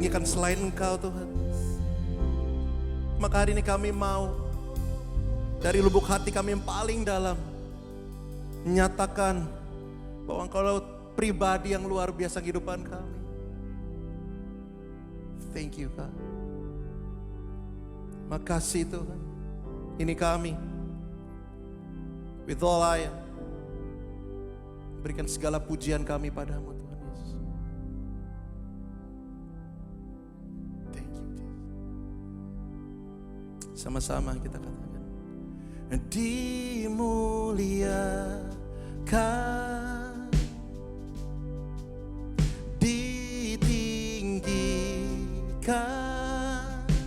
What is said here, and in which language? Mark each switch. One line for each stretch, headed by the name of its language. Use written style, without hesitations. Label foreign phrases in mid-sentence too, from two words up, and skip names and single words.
Indonesian: selain Engkau Tuhan. Maka hari ini kami mau dari lubuk hati kami yang paling dalam menyatakan bahwa Engkau pribadi yang luar biasa kehidupan kami.
English: Thank you God.
Indonesian: Makasih Tuhan. Ini kami.
English: With all I am.
Indonesian: Berikan segala pujian kami padamu Tuhan Yesus.
English: Thank you Jesus.
Indonesian: Sama-sama kita katakan. Dimuliakan, ditinggikan,